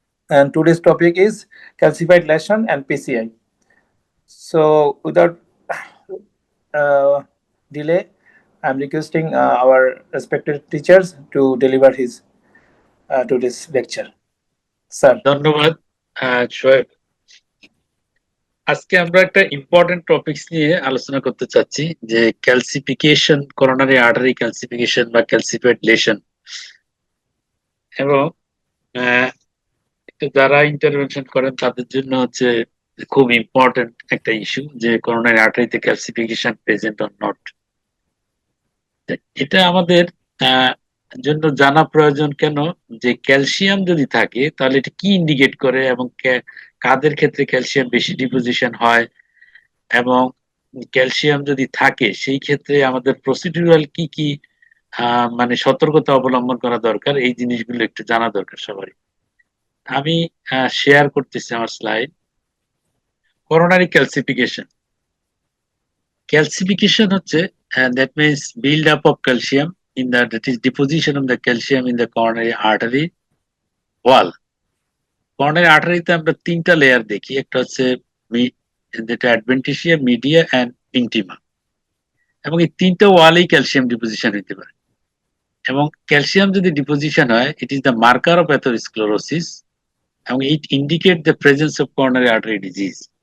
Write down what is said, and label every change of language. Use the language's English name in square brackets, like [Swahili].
[English] And today's topic is calcified lesion and PCI. So, without uh, delay, I'm requesting our respected teachers to deliver his today's lecture. Sir. [Bangla] ধন্যবাদ শোয়েব। আজকে আমরা একটা important topics নিয়ে আলোচনা করতে চাচ্ছি যে ক্যালসিফিকেশন, করোনারি আর্টারি ক্যালসিফিকেশন বা ক্যালসিফাইড লেশন। এবং যারা ইন্টারভেনশন করেন তাদের জন্য হচ্ছে খুব ইম্পর্টেন্ট একটা ইস্যু যে coronary আর্টারিতে calcification [English] Present or not. [Bangla] এটা আমাদের জন্য জানা প্রয়োজন কেন যে ক্যালসিয়াম যদি থাকে তাহলে এটা কি ইন্ডিকেট করে এবং কাদের ক্ষেত্রে ক্যালসিয়াম বেশি ডিপোজিশন হয়, এবং ক্যালসিয়াম যদি থাকে সেই ক্ষেত্রে আমাদের প্রসিডিউরাল কি কি মানে সতর্কতা অবলম্বন করা দরকার, এই জিনিসগুলো একটু জানা দরকার সবারই। আমি শেয়ার করতেছি আমার স্লাইড। Coronary calcification. ক্যালসিফিকেশন হচ্ছে [English] that means build up of calcium in the, that is deposition of the calcium in the coronary artery wall. [Bangla] Coronary আর্টারিতে আমরা তিনটা লেয়ার দেখি, একটা হচ্ছে যেটা অ্যাডভেন্টিসিয়া, মিডিয়া এন্ড ইন্টিমা, এবং এই তিনটা ওয়ালেই ক্যালসিয়াম ডিপোজিশন হতে পারে। এবং ক্যালসিয়াম যদি ডিপোজিশন হয়, [English] it is the marker of atherosclerosis [Bangla] এবং [English] It indicate the presence of coronary artery disease.